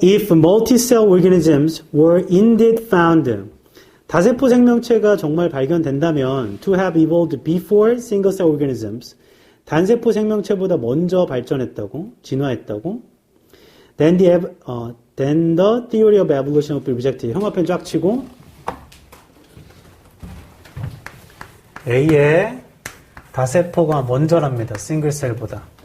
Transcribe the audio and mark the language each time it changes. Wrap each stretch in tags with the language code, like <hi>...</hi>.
<en>If multicell organisms were indeed found.</en> <ko>다세포 생명체가 정말 발견된다면</ko> <en>to have evolved before single-cell organisms.</en> <ko>단세포 생명체보다 먼저 발전했다고, 진화했다고.</ko> <en>Then the theory of evolution would be rejected.</en> <ko>형광펜 쫙 치고 A의 다세포가 먼저랍니다. 싱글셀보다.</ko>